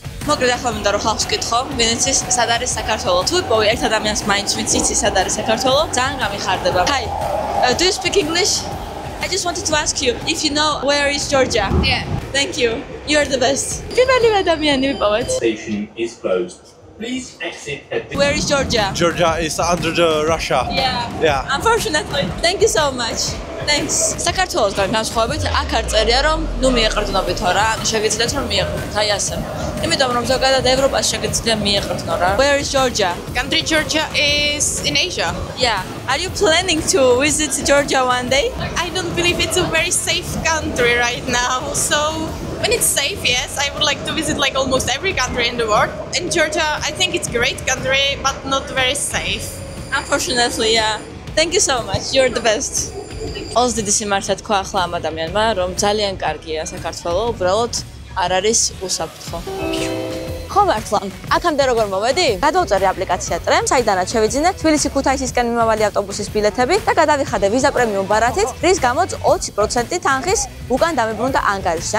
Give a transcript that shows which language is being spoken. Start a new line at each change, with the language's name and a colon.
Georgian: მოკლედ ახლა მინდა რომ ხალხს ვკითხო, ვინ იცის სად არის საქართველო? თუ იპოვე ერთ ადამიანს მაინც ვინც იცის სად არის საქართველო, ძალიან გამიხარდება.
English: Hi, do you speak English? I just wanted to ask you if you know where is Georgia? Yeah. Thank you. You're the best.
Georgian: პირველი ადამიანი ვიპოვეთ.
English: Station is closed. Please exit at the... Where is Georgia? Georgia is under the Russia. Yeah. Unfortunately. Thank you so much. Thanks.
Georgian: საქართველოსგან განსხვავებით, აქ არ წერია რომ ნუ მიეყრდნობითო რა, შეგიძლიათ რომ მიეყრდნოთ, აი ასე. იმიტომ რომ ზოგადად ევროპას შეგიძლია მიეყრდნო რა.
English: Where is Georgia? Country Georgia is in Asia. Yeah. Are you planning to visit Georgia one day? I don't believe it's a very safe country right now. So when it's safe, yes, I would like to visit like almost every country in the world. In Georgia, I think it's a great country, but not very safe. Unfortunately, yeah. Thank you so much. You're the best.
Georgian: Ოს დიდი სიმართლე თქვა ახლა ამ ადამიანმა, რომ ძალიან კარგია საქართველო, უბრალოდ არ არის უსაფრთხო. ხო მართლა. აქამდე როგორ მოვედი? გადავწერე აპლიკაცია ტრემ, საიდანაც შევიძინე თბილისი-ქუთაისისკენ მიმავალი ავტობუსის ბილეთები და გადავიხადე ვიზა პრემიუმ ბარათით, რის გამოც 20% თანხის უკან დამებრუნდა ანგარიშზე.